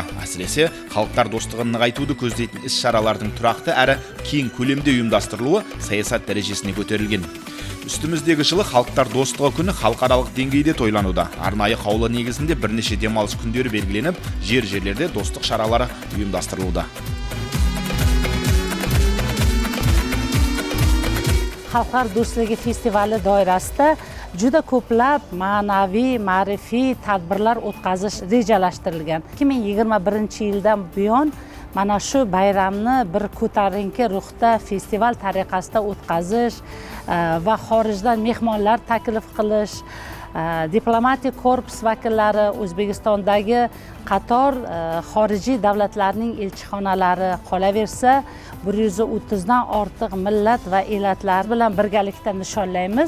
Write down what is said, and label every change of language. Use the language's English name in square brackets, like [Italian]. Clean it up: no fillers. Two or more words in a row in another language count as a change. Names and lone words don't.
[Kazakh] Әсіресе халықтар достығын нығайтуды көздейтін іс-шаралардың тұрақты әрі кең көлемде ұйымдастырылуы саясат дәрежесіне көтерілген. Үстіміздегі жылы халықтар достығы күні халықаралық деңгейде тойлануда. Арнайы қаулы негізінде бірнеше демалыс күндері белгіленіп, жерлерде достық шаралары ұйымдастырылуда. [Uzbek] Xalqlar do'stligi festivali doirasida juda ko'plab ma'naviy, ma'rifiy tadbirlar o'tkazish rejalashtirilgan. 2021-yildan buyon mana shu bayramni bir ko'tarinki ruhda festival tariqasida o'tkazish va xorijdan mehmonlar taklif qilish, diplomatik korpus vakillari, O'zbekistondagi qator xorijiy davlatlarning elchixonalari, qolaversa 130 dan ortiq millat va elatlar bilan birgalikda nishonlaymiz.